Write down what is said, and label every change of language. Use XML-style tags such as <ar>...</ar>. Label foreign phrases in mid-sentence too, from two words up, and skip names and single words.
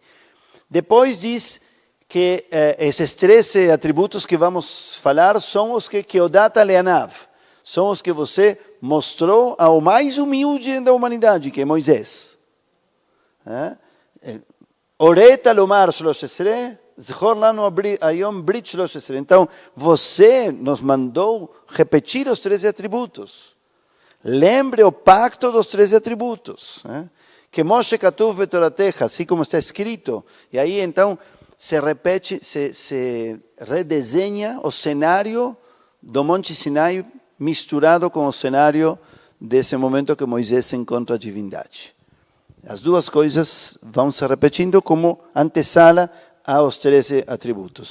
<pt>Depois diz que esses 13 atributos que vamos falar são os que</pt> <he>הודעת לענו,</he> <pt>são os que você mostrou ao mais humilde da humanidade, que é Moisés.</pt> <he>הורית לומר שלש עשרה, זכור לנו היום ברית שלש עשרה.</he> <pt>Então, você nos mandou repetir os 13 atributos. Lembre o pacto dos 13 atributos.</pt> <he>Que משה כתוב בתורתך,</he> <pt>assim como está escrito. E aí, então, se repete, se redesenha o cenário do Monte Sinai misturado com o cenário desse momento que Moisés se encontra a divindade. As duas coisas vão se repetindo como antessala aos 13 atributos.</pt>